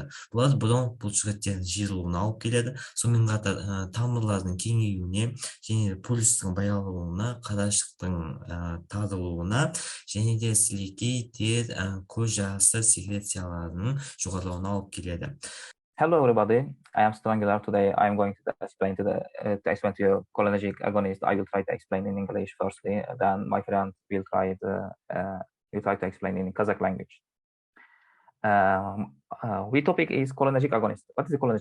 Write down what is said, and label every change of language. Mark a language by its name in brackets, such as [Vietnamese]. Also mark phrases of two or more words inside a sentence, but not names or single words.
[Kazakh] Бұлар бронх бұлшықеттерінің жиырылуына алып келеді. Сонымен қатар тамырлардың кеңеюіне және пульстің баяулауына, қарашықтың тарылуына және де сілекей, тер, көз жасы секрецияларының жоғарылауына алып келеді. [English] Hello everybody, I am Strangular. Today I am going to explain to you cholinergic agonist. I will try to explain in English firstly, then my friend will try to explain in Kazakh language. We topic is cholinergic agonist. What is the cholinergic?